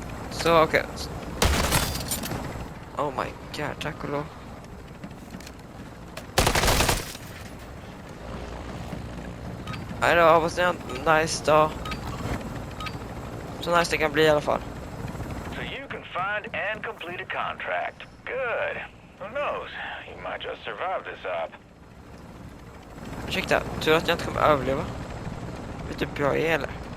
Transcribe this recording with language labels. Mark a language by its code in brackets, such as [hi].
[sv] Så okej. Oh my god, tack och lov. Nej då, hoppas det är en nice dag. Så nice det kan bli i alla fall. [en] So you can find and complete a contract. Good. Who knows? You might just survive this up. [sv] Ursäkta, tur att jag inte kommer överleva. Vet du hur bra jag är eller?